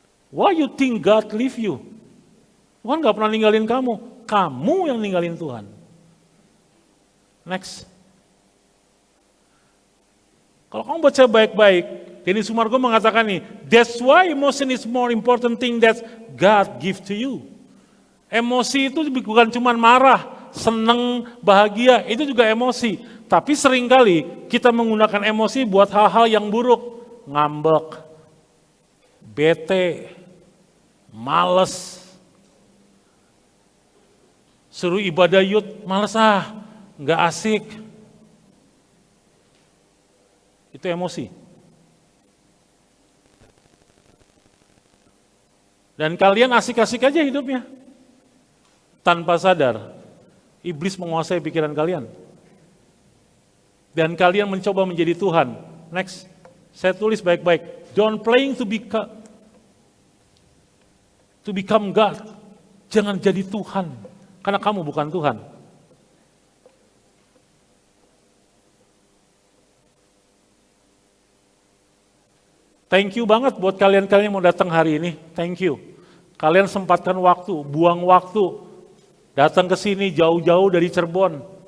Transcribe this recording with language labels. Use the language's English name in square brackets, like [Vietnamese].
[English] Why you think God leave you? [Indonesian] Tuhan gak pernah ninggalin kamu. Kamu yang ninggalin Tuhan. [English] Next. [Indonesian] Kalau kamu baca baik-baik, Denny Sumargo mengatakan nih, [English] that's why emotion is more important thing that God give to you. [Indonesian] Emosi itu bukan cuma marah, seneng, bahagia, itu juga emosi. Tapi seringkali kita menggunakan emosi buat hal-hal yang buruk. Ngambek, bete, males. Suruh ibadah yud, males nggak asik. Itu emosi. Dan kalian asik-asik aja hidupnya. Tanpa sadar, iblis menguasai pikiran kalian. Dan kalian mencoba menjadi Tuhan. Next, saya tulis baik-baik. [English] Don't playing to become God. [Indonesian] Jangan jadi Tuhan, karena kamu bukan Tuhan. Thank you banget buat kalian-kalian yang mau datang hari ini. [English] Thank you. [Indonesian] Kalian sempatkan waktu, buang waktu, datang ke sini jauh-jauh dari Cirebon.